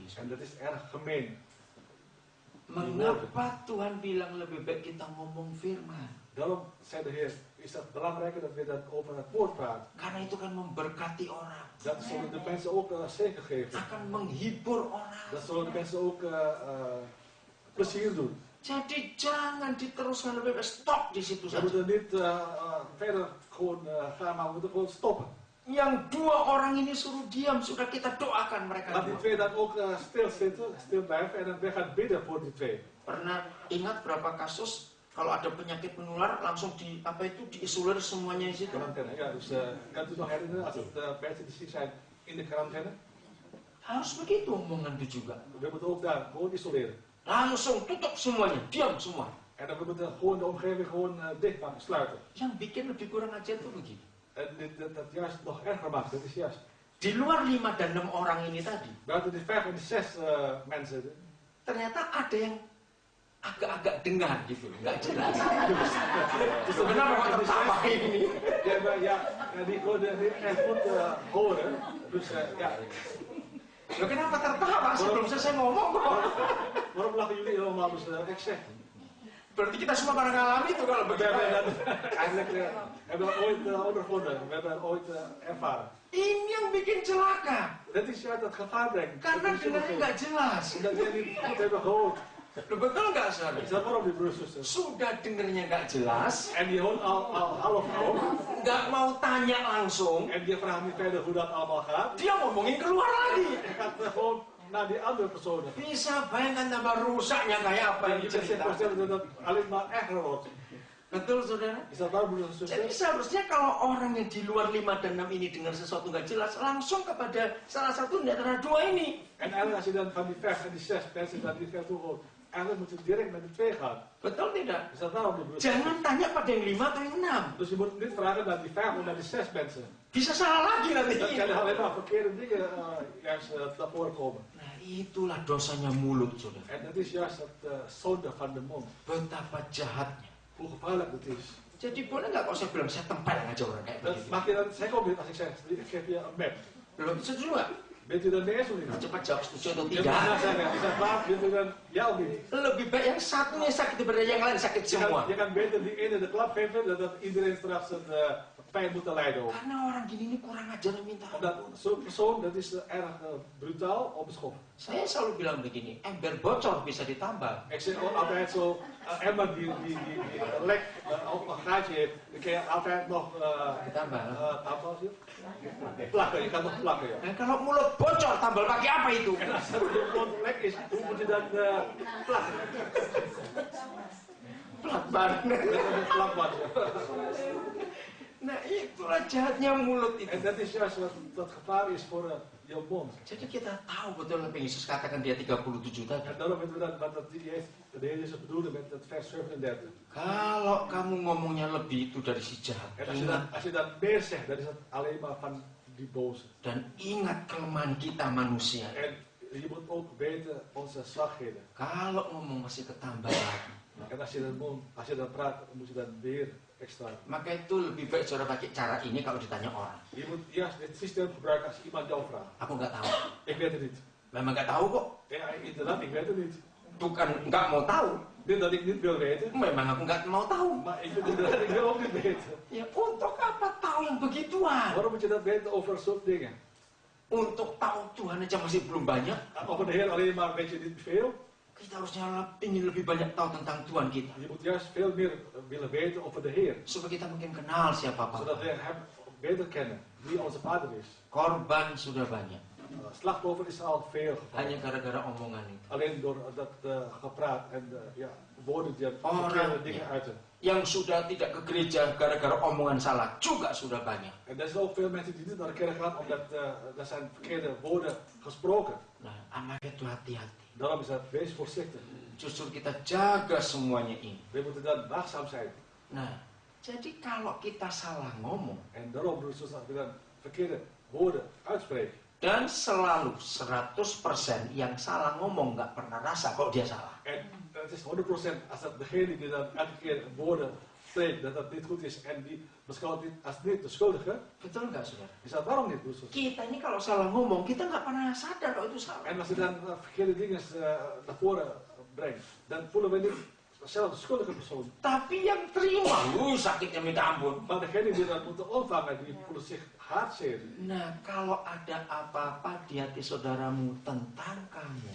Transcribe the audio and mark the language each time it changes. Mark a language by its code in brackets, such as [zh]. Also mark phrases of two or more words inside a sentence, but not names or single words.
[nl] En dat is erg gemeen. [id] Mengapa Tuhan bilang lebih baik kita ngomong firman? [nl] Daarom zei de Heer, is dat belangrijker dat we dat over het woord praten. [id] Karena itu kan memberkati orang, [nl] Dat zullen de mensen ook zeker geven. [id] akan menghibur orang. [nl] Dat zullen de mensen ook plezier doen. [id] Jadi jangan diteruskan lebih baik, stop di situ [nl] We [id] saja. [nl] moeten niet verder gewoon gaan, maar we moeten gewoon stoppen. [id] Yang 2 orang ini suruh diam, sudah kita doakan mereka. [nl] Laat die 2 dan ook stilzitten, stil blijven en dan we gaan bidden voor die 2. [id] Pernah ingat berapa kasus kalau ada penyakit menular langsung di apa itu diisolir semuanya di situ? [nl] Quarantaine, ja, dus kan u nog herinneren als het mensen die ziek zijn in de quarantaine? [id] Harus begitu omongan itu juga. [nl] We moeten ook daar gewoon isoleren. [id] Langsung tutup semuanya, diam semua. [nl] En dan we moeten gewoon de omgeving gewoon dicht maken, sluiten. [id] Yang bikin lebih kurang ajar itu begini. [nl] En dat juist nog erger maakt, dat is juist. [id] Di luar 5 dan 6 orang ini tadi, [nl] Buiten die 5 en die 6 mensen. [id] ternyata ada yang agak-agak dengar gitu, nggak jelas. [nl] Dus [id] Kenapa kok tertawa ini? [nl] Ja, die kunnen echt goed horen. Dus ja, [id] Loh, kenapa tertawa? Sebelum selesai ngomong kok. [nl] waarom lachen jullie allemaal? Dus ik zeg. [id] Berarti kita semua pernah ngalami itu kalau [nl] We [id] begitu. [nl] hebben eigenlijk hebben we ooit ondervonden, we hebben ooit ervaren. [id] Ini yang bikin celaka. [nl] Dat is juist dat gevaar brengt. [id] Karena dengarnya nggak jelas. [nl] Dat we niet goed hebben gehoord. [id] Loh, betul nggak, saudara? [nl] Is dat waarom die broers en zusters? [id] Sudah dengernya nggak jelas, [nl] En die hoort al half oud. [id] nggak mau tanya langsung, [nl] En die vraagt niet verder hoe dat allemaal gaat. [id] dia ngomongin keluar lagi. [nl] Hij gaat gewoon naar die andere personen. [id] Bisa bayangkan tambah rusaknya kayak apa [nl] En [id] yang [nl] je kunt zich [id] diceritakan. [nl] voorstellen dat dat alleen maar erger wordt. [id] Betul, saudara? [nl] Is dat waar, broers en [id] Jadi [nl] zusters? [id] seharusnya kalau orang yang di luar 5 dan 6 ini dengar sesuatu nggak jelas, langsung kepada salah satu di antara 2 ini. [nl] En eigenlijk als je dan van die 5 en die 6 mensen dat niet ver toe hoort, eigenlijk moet je direct naar die 2 gaan. [id] Betul tidak? [nl] Is dat waarom, broers? [id] Jangan tanya pada yang 5 atau yang 6. [nl] Dus je moet niet vragen naar die 5 of naar die 6 mensen. [id] Bisa salah lagi nanti. [nl] Dan kan er alleen maar verkeerde dingen juist naar voren komen. [id] Nah, itulah dosanya mulut, saudara. [nl] En dat is juist het zonde van de mond. [id] Betapa jahatnya. [nl] Hoe gevaarlijk het is. [id] Jadi boleh nggak kalau saya bilang saya tempel aja orang kayak [nl] Dat [id] begitu? [nl] mag je dan zeggen ook niet als ik zeg, ik geef je een map. [id] Belum setuju nggak? [nl] Bent u dan mee eens of niet? [id] Cepat jawab setuju atau [nl] Je moet ja [id] tidak. [nl] zeggen. Is dat waar? Bent u dan ja of niet? [id] Lebih baik yang satunya sakit daripada yang lain sakit semua. [nl] Je kan beter die ene de klap geven dan dat iedereen straks een pijn moet lijden ook. [id] Karena orang gini ini kurang ajar dan minta [nl] Omdat [id] ampun. [nl] zo'n persoon, dat is erg brutaal, onbeschoft. [id] Saya selalu bilang begini, ember bocor bisa ditambal. [nl] Ik zeg ook altijd zo, emmer die lek op een gaatje heeft, dan kun je altijd nog [id] Ditambal. [nl] plakken. Je kan nog plakken, ja. [id] Dan kalau mulut bocor tambal pakai apa itu? [nl] En als het gewoon lek is, hoe moet je dan plakken? [id] Plat banget. [nl] Met een plakband. [id] Nah itulah jahatnya mulut itu. [nl] En dat is juist wat gevaar is voor je mond. [id] Jadi kita tahu betul apa yang Yesus katakan dia 37 tadi. [nl] En daarom weten we dat wat de Heer Jezus bedoelde met het vers 37. [id] Kalau kamu ngomongnya lebih itu dari si jahat. [nl] En [id] Ingat, [nl] als je dan meer zegt, dan is het alleen maar van die boze. [id] dan ingat kelemahan kita manusia. [nl] En je moet ook weten onze zwakheden. [id] Kalau ngomong masih ketambah lagi. [nl] En als je dan praat, moet je dan weer extra. [id] Maka itu lebih baik saudara pakai cara ini kalau ditanya orang. [nl] Je moet juist dit systeem gebruiken als iemand jou vraagt. [id] Aku nggak tahu. [nl] Ik weet het niet. [id] Memang nggak tahu kok. [nl] Ja, inderdaad, ik weet het niet. [id] Bukan nggak mau tahu. [nl] Niet dat ik niet wil weten, [id] Memang aku nggak mau tahu. [nl] maar ik vind inderdaad, ik wil ook niet weten. [id] Ya untuk apa tahu yang begituan? [nl] Waarom moet je dat weten over zulke dingen? [id] Untuk tahu Tuhan aja masih belum banyak. [nl] Over de Heer alleen maar weet je niet veel. [id] Kita harusnya ingin lebih banyak tahu tentang Tuhan kita. [nl] Je moet juist veel meer willen weten over de Heer. [id] Supaya kita mungkin kenal siapa [nl] Zodat [id] Papa. [nl] we hem beter kennen. Wie onze vader is. [id] Korban sudah banyak. [nl] Slachtoffer is al veel gevallen. [id] Hanya gara-gara omongan itu. [nl] Alleen door dat gepraat en ja, woorden die [id] Orang, [nl] verkeerde dingen ja. uiten. [id] Yang sudah tidak ke gereja gara-gara omongan salah juga sudah banyak. [nl] En er zijn ook veel mensen die niet naar de kerk gaan omdat er zijn verkeerde woorden gesproken. [id] Nah, amat itu hati-hati. [nl] Daarom is het, wees voorzichtig. [id] Justru kita jaga semuanya ini. [nl] We moeten dan waakzaam zijn. [id] Nah, jadi kalau kita salah ngomong [nl] En daarom doen we dan verkeerde woorden uitspreken. [id] dan selalu 100% yang salah ngomong nggak pernah rasa kok dia salah. [nl] En het is 100% als dat degene die dan elke keer woorden spreekt dat dat niet goed is en die beschouwt dit als niet de schuldige, [id] Betul nggak, saudara? [nl] is dat waarom niet, broers? [id] Kita ini kalau salah ngomong, kita nggak pernah sadar kalau itu salah. [nl] En als je dan verkeerde dingen naar voren brengt, dan voelen we niet zelf de schuldige persoon. [id] Tapi yang terima, sakitnya minta ampun. [nl] Maar degene die dat moeten ontvangen, die voelen zich hartzeer. [id] Nah, kalau ada apa-apa di hati saudaramu tentang kamu,